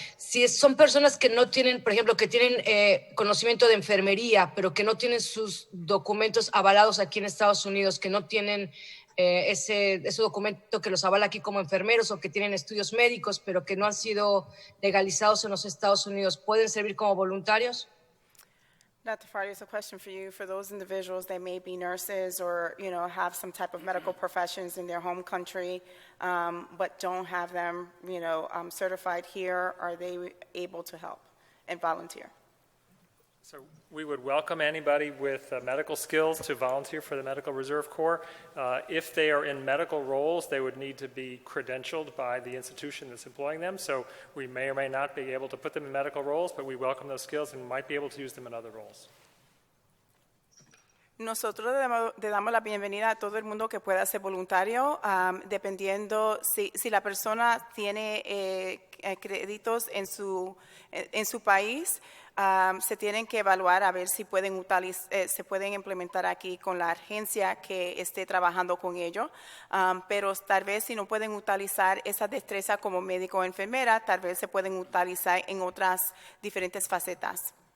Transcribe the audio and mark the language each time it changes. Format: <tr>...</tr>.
<es>Si son personas que no tienen, por ejemplo, que tienen conocimiento de enfermería, pero que no tienen sus documentos avalados aquí en Estados Unidos, que no tienen ese documento que los avala aquí como enfermeros, o que tienen estudios médicos, pero que no han sido legalizados en los Estados Unidos, ¿pueden servir como voluntarios?</es> <en>Dr. Farley, it's a question for you. For those individuals that may be nurses or, have some type of medical professions in their home country, but don't have them, certified here, are they able to help and volunteer? So we would welcome anybody with medical skills to volunteer for the Medical Reserve Corps. If they are in medical roles, they would need to be credentialed by the institution that's employing them. So we may or may not be able to put them in medical roles, but we welcome those skills and might be able to use them in other roles.</en> <es>Nosotros le damos la bienvenida a todo el mundo que pueda ser voluntario, dependiendo si la persona tiene créditos en su país. Se tienen que evaluar a ver si se pueden implementar aquí con la agencia que esté trabajando con ellos, pero tal vez si no pueden utilizar esa destreza como médico o enfermera, tal vez se pueden utilizar en otras diferentes facetas.</es>